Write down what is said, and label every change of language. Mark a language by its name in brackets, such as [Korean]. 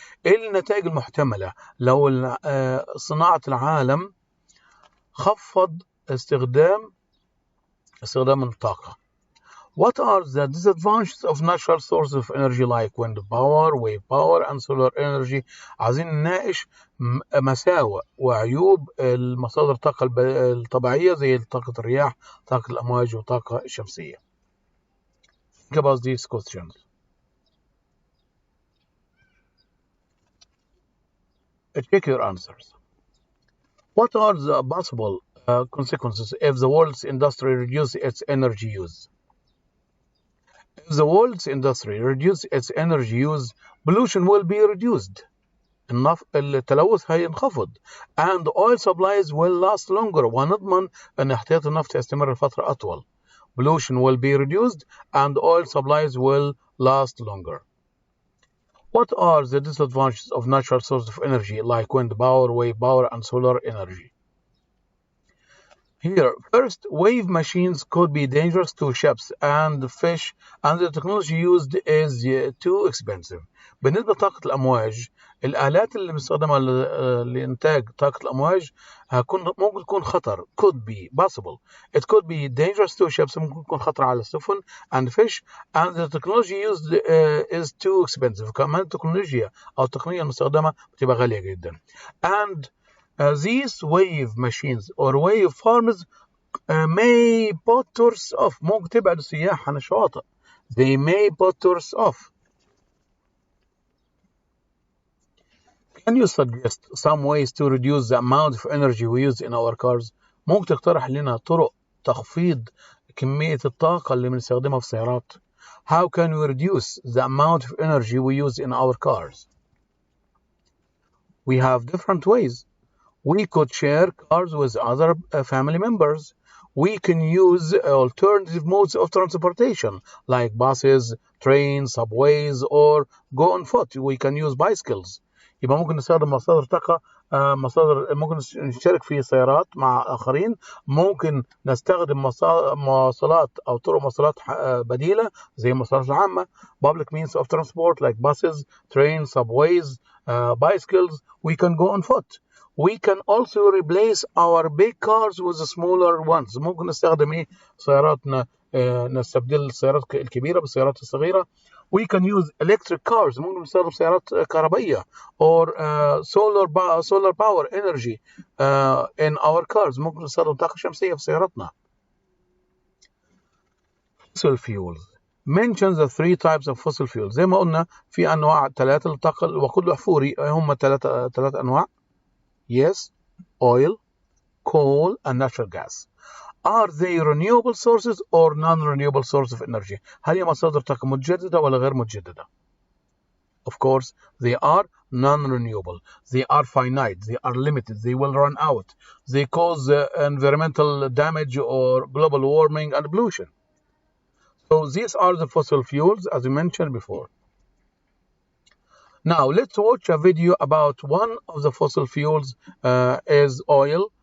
[Arabic] إيه النتائج المحتملة لو صناعة العالم خفض استخدام الطاقة؟ [English] What are the disadvantages of natural sources of energy like wind power, wave power, and solar energy? [Arabic] عايزين نناقش مساوئ وعيوب المصادر الطاقة الطبيعية زي طاقة الرياح، طاقة الأمواج، وطاقة الشمسية. [English] Think about these questions. Check your answers. What are the possible consequences if the world's industry reduces its energy use? If the world's industry reduces its energy use, pollution will be reduced. [Arabic] التلوث هينخفض. [English] And oil supplies will last longer. [Arabic] ونضمن أن احتياط النفط يستمر لفترة أطول. [English] Pollution will be reduced and oil supplies will last longer. What are the disadvantages of natural sources of energy like wind power, wave power, and solar energy? Here, first, wave machines could be dangerous to ships and fish, and the technology used is too expensive. [Arabic] بالنسبة لطاقة الأمواج، الآلات اللي بنستخدمها لإنتاج طاقة الأمواج ممكن تكون خطر. [English] could be possible. It could be dangerous to ships. [Arabic] ممكن تكون خطر على السفن [English] and fish, and the technology used is too expensive. [Arabic] كمان التكنولوجيا أو التقنية المستخدمة بتبقى غالية جدا. [English] And these wave machines or wave farms may put tourists off. [Arabic] ممكن تبعد السياح عن الشواطئ. [English] They may put tourists off. Can you suggest some ways to reduce the amount of energy we use in our cars? [Arabic] ممكن تقترح لنا طرق تخفيض كمية الطاقة اللي بنستخدمها في السيارات. [English] How can we reduce the amount of energy we use in our cars? We have different ways. We could share cars with other family members. We can use alternative modes of transportation like buses, trains, subways, or go on foot. We can use bicycles. [Arabic] يبقى ممكن نستخدم مصادر طاقة ممكن نشترك في سيارات مع آخرين. ممكن نستخدم مواصلات أو طرق مواصلات بديلة زي المواصلات العامة. [English] Public means of transport like buses, trains, subways, bicycles. We can go on foot. We can also replace our big cars with smaller ones. [Arabic] ممكن نستخدم سياراتنا نستبدل السيارات الكبيرة بالسيارات الصغيرة. [English] We can use electric cars. [Arabic] ممكن نستخدم سيارات كهربائية [English] or solar power energy in our cars. [Arabic] ممكن نستخدم طاقة شمسية في سياراتنا. [English] Fossil fuels. Mention the 3 types of fossil fuels. [Arabic] زي ما قلنا في أنواع 3 للطاقة الوقود الأحفوري. هم 3 أنواع. [English] Yes, oil, coal, and natural gas. Are they renewable sources or non-renewable sources of energy? [Arabic] هل هي مصادر طاقة متجددة ولا غير متجددة? [English] Of course, they are non-renewable. They are finite. They are limited. They will run out. They cause environmental damage or global warming and pollution. So these are the fossil fuels as we mentioned before. Now let's watch a video about one of the fossil fuels is oil.